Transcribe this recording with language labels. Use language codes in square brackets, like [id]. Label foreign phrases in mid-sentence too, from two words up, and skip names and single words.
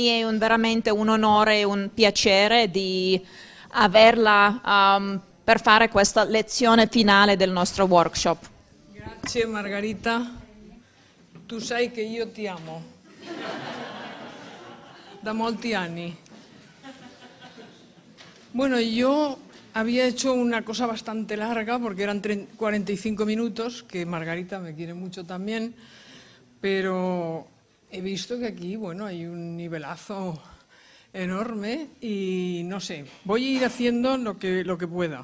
[it] È veramente un onore e un piacere di averla per fare questa lezione finale del nostro workshop. Grazie Margarita, tu sai che io ti amo da molti anni. [es] Bueno, yo había hecho una cosa bastante larga porque eran 45 minutos, que Margarita me quiere mucho también, pero he visto que aquí, bueno, hay un nivelazo enorme y no sé, voy a ir haciendo lo que pueda.